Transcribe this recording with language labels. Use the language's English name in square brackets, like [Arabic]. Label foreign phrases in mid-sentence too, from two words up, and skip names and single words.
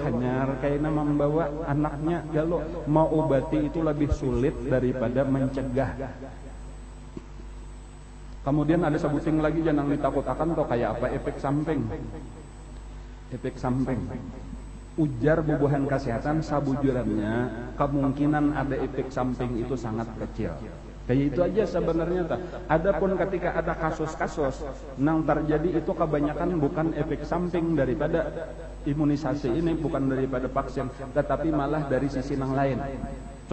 [Indonesian] Hanya kayaknya membawa anaknya kalau mau obati itu lebih sulit daripada mencegah. Kemudian ada sebuting lagi jangan ditakutakan atau kayak apa efek samping. Efek samping. [Banjar] Ujar bubuhan kesehatan sabujurannya [Indonesian] kemungkinan ada efek samping itu sangat kecil. Kayak itu aja sebenarnya tak. Adapun ketika ada kasus-kasus nang terjadi itu kebanyakan bukan efek samping daripada imunisasi ini, bukan daripada vaksin, tetapi malah dari sisi nang lain.